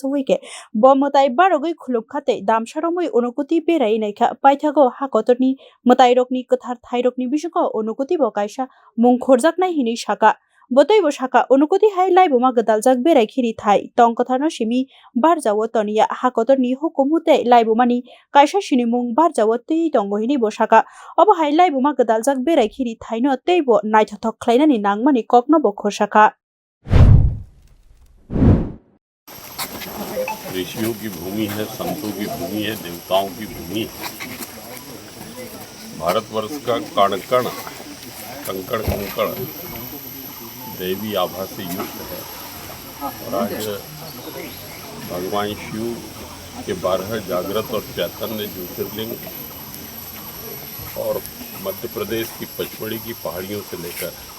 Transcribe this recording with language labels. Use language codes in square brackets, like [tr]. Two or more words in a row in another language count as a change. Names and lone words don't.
[trp] wike bomotai barogoi khulumkhate damsaromoi Unakoti berai naikha paithago Hakotorni matairokni kathar thairokni bisingo Unakoti bo kaisa mung khorjaknai hini saka botoi bo saka Unakoti hai laibuma gdaljak berai khiri thai tongkotharno simi barjawo toniya Hakotorni hukumute laibumani kaisa sinimung barjawo tei tongo hini bo saka obo hai laibuma gdaljak berai khiri thaino teibo naithothok khlainani nangmani kokno bo khorsaka [hi] ऋषियों की भूमि है, संतों की भूमि है, देवताओं की भूमि है। भारतवर्ष का कण कण कंकड़ कंकड़ देवी आभा से युक्त है और आज भगवान शिव के 12 जागृत और चैतन्य ज्योतिर्लिंग और मध्य प्रदेश की पचमढ़ी की पहाड़ियों से लेकर